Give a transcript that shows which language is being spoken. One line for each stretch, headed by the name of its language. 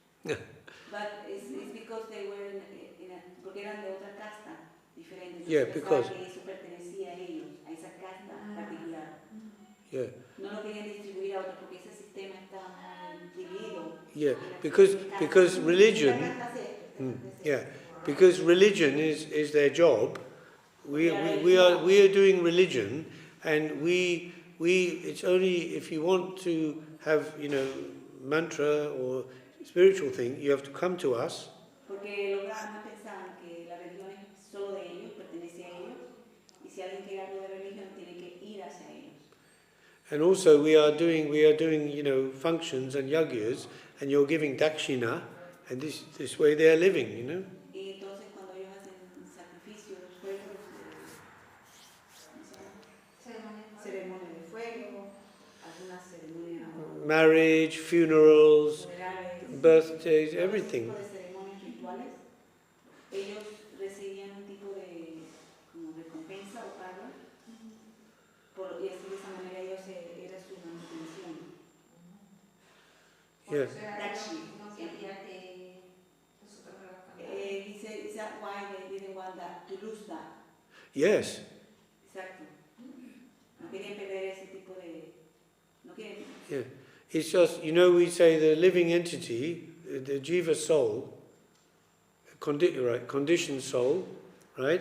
English: But it's because they were
Spanish: porque eran de otra casta diferente.
English: Yeah, because
Spanish: eso pertenecía a ellos, a esa casta particular. Yeah. No lo querían distribuir a otros porque ese sistema está dividido.
English: Yeah, because religion. Because religion is their job. We are doing religion, and we it's only if you want to have mantra or spiritual thing, you have to come to us.
Spanish: Porque los brahmanas pensaban que la religión es solo de ellos, pertenece a ellos, y si alguien quiere algo de religión tiene que ir hacia ellos.
English: And also we are doing functions and yagyas, and you're giving dakshina, and this way they are living,
Spanish: Y entonces cuando ellos hacen sacrificios, fuegos, ceremonia de fuego, algunas ceremonias,
English: Marriage, funerals,
Spanish: funerales,
English: birthdays,
Spanish: todo ese
English: everything.
Spanish: tipo de ceremonias rituales, ellos recibían un tipo de como recompensa o pago, y así de esa manera ellos era su manutención.
English: Yeah. Is that why they didn't want that, to lose that? Yes.
Spanish: Exacto. No querían perder ese tipo de... No quieren...
English: Yeah. It's just, we say the living entity, the jiva soul, conditioned soul, right?